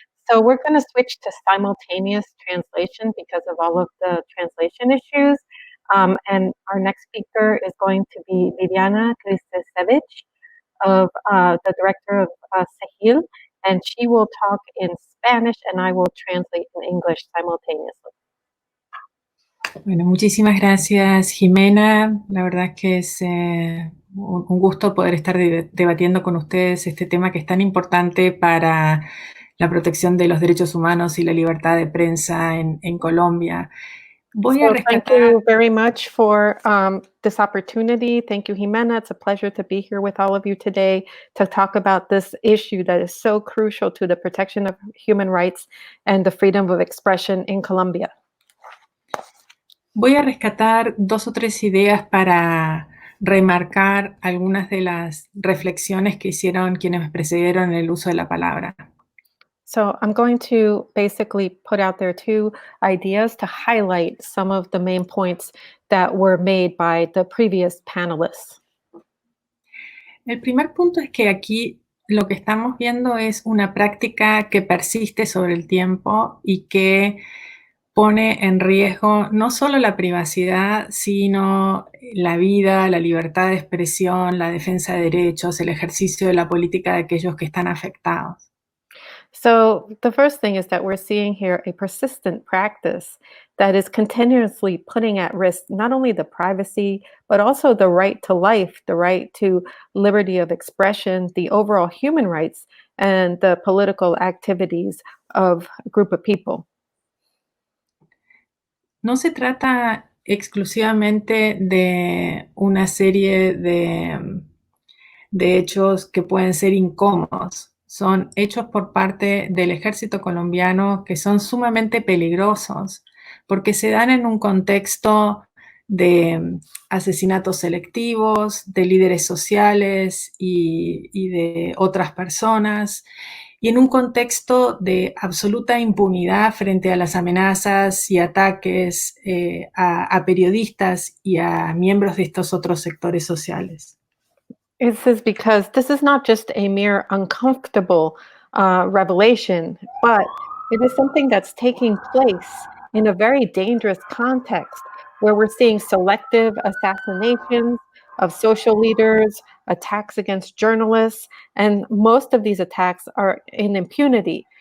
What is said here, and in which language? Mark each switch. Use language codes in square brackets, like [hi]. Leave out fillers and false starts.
[en] So we're going to switch to simultaneous translation because of all of the translation issues. And our next speaker is going to be Liliana Kristesevich, of the director of Sahil, and she will talk in Spanish and I will translate in English simultaneously. [es] Bueno, muchísimas gracias, Jimena. La verdad es que es un gusto poder estar debatiendo con ustedes este tema que es tan importante para la protección de los derechos humanos y la libertad de prensa en Colombia. Voy a [en] So thank [es] rescatar. [en] you very much for this opportunity. Thank you, Jimena. It's a pleasure to be here with all of you today to talk about this issue that is so crucial to the protection of human rights and the freedom of expression in Colombia. [es] Voy a rescatar 2 o 3 ideas para remarcar algunas de las reflexiones que hicieron quienes me precedieron en el uso de la palabra. [en] So I'm going to basically put out there 2 ideas to highlight some of the main points that were made by the previous panelists. [es] El primer punto es que aquí lo que estamos viendo es una práctica que persiste sobre el tiempo y que pone en riesgo no solo la privacidad, sino la vida, la libertad de expresión, la defensa de derechos, el ejercicio de la política de aquellos que están afectados. [en] So the first thing is that we're seeing here a persistent practice that is continuously putting at risk not only the privacy, but also the right to life, the right to liberty of expression, the overall human rights, and the political activities of a group of people. [es] No se trata exclusivamente de una serie de hechos que pueden ser incómodos. Son hechos por parte del ejército colombiano que son sumamente peligrosos porque se dan en un contexto de asesinatos selectivos, de líderes sociales y de otras personas, y en un contexto de absoluta impunidad frente a las amenazas y ataques a periodistas y a miembros de estos otros sectores sociales. [en] This is because this is not just a mere uncomfortable revelation, but it is something that's taking place in a very dangerous context where we're seeing selective assassinations of social leaders, attacks against journalists, and most of these attacks are in impunity.